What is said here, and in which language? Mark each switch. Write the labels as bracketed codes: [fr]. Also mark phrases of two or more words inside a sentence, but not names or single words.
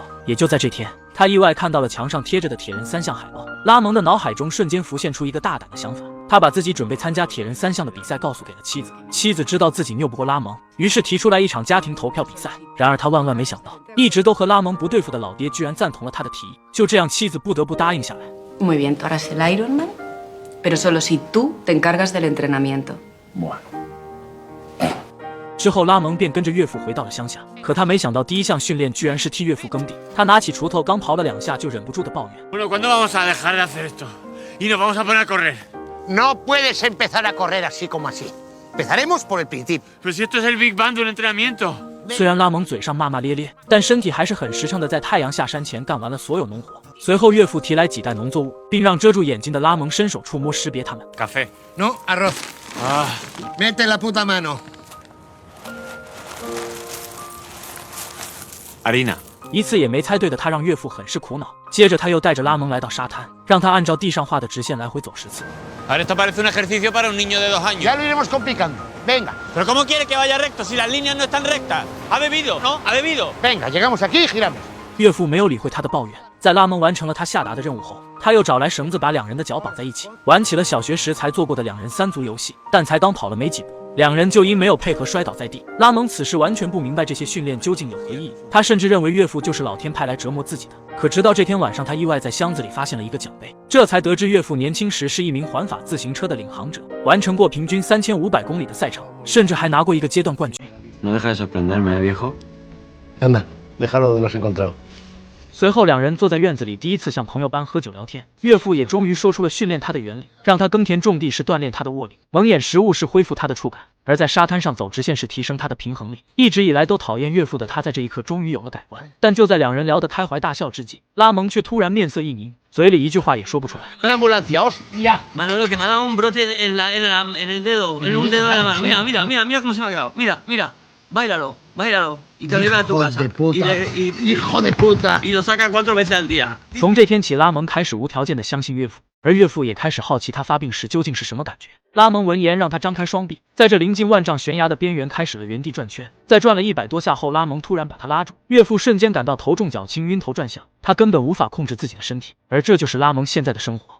[zh] 也就在这天，他意外看到了墙上贴着的铁人3项海报。拉蒙的脑海中瞬间浮现出一个大胆的想法，他把自己准备参加铁人3项的比赛告诉给了妻子。妻子知道自己拗不过拉蒙，于是提出来一场家庭投票比赛。然而他万万没想到，一直都和拉蒙不对付的老爹居然赞同了他的提议。就这样，妻子不得不答应下来。 [es] Muy bien, tú harás el Ironman, pero solo si tú te encargas del entrenamiento. Bueno. [zh] 之后，拉蒙便跟着岳父回到了乡下。可他没想到，第一项训练居然是替岳父耕地。他拿起锄头，刚刨了2下，就忍不住的抱怨。 [es] Bueno, ¿cuándo vamos a dejar de hacer esto? Y nos vamos a poner a correr. No puedes empezar a correr así como así. Empezaremos por el principio. Pero si esto es el Big Bang de un entrenamiento. [zh] 虽然拉蒙嘴上骂骂咧咧，但身体还是很实诚的，在太阳下山前干完了所有农活。随后，岳父提来几袋农作物，并让遮住眼睛的拉蒙伸手触摸识别它们。 [es] Café. No, arroz. Ah. Mete la puta mano. Harina. [zh] 一次也没猜对的他让岳父很是苦恼。接着他又带着拉蒙来到沙滩，让他按照地上画的直线来回走10次。 [es] Ahora esto parece un ejercicio para un niño de 2 años. Ya lo iremos complicando. Venga, ¿Pero cómo quiere que vaya recto si las líneas no están rectas? ¿Ha bebido? ¿No? ¿Ha bebido? venga, llegamos aquí y giramos. [zh] 岳父没有理会他的抱怨，在拉蒙完成了他下达的任务后，他又找来绳子把两人的脚绑在一起，玩起了小学时才做过的两人3足游戏。但才刚跑了没几步，两人就因没有配合摔倒在地。拉蒙此时完全不明白这些训练究竟有何意义，他甚至认为岳父就是老天派来折磨自己的。可直到这天晚上，他意外在箱子里发现了一个奖杯，这才得知岳父年轻时是一名环法自行车的领航者，完成过平均3500公里的赛程，甚至还拿过一个阶段冠军。 [es] No deja de sorprenderme, viejo. Anda, déjalo de los encontrados. [zh] 随后，两人坐在院子里，第一次像朋友般喝酒聊天。岳父也终于说出了训练他的原理，让他耕田种地是锻炼他的握力，蒙眼食物是恢复他的触感，而在沙滩上走直线是提升他的平衡力。一直以来都讨厌岳父的他，在这一刻终于有了改观。但就在两人聊得开怀大笑之际，拉蒙却突然面色一凝，嘴里一句话也说不出来。 [es] Una ambulancia, hostia. Manolo, que me ha dado un brote en el dedo, en un dedo de la mano. Mira cómo se me ha quedado. Mira, báilalo. Y que lo lleve a tu casa. Hijo de puta. Y lo saca 4 veces al día. [zh] 从这天起，拉蒙开始无条件的相信岳父，而岳父也开始好奇他发病时究竟是什么感觉。拉蒙闻言让他张开双臂，在这临近万丈悬崖的边缘开始了原地转圈。在转了100多下后，拉蒙突然把他拉住，岳父瞬间感到头重脚轻，晕头转向，他根本无法控制自己的身体，而这就是拉蒙现在的生活。